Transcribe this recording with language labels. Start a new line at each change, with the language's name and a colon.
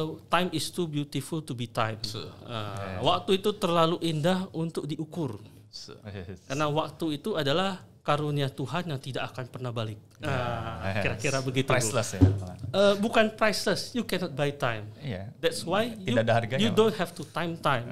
English: Time is too beautiful to be timed.
Indonesian: Waktu itu terlalu indah untuk diukur. Karena waktu itu adalah karunia Tuhan yang tidak akan pernah balik. Kira-kira begitu. Priceless ya. Bukan priceless,
English: you cannot buy time. That's why you don't have to time.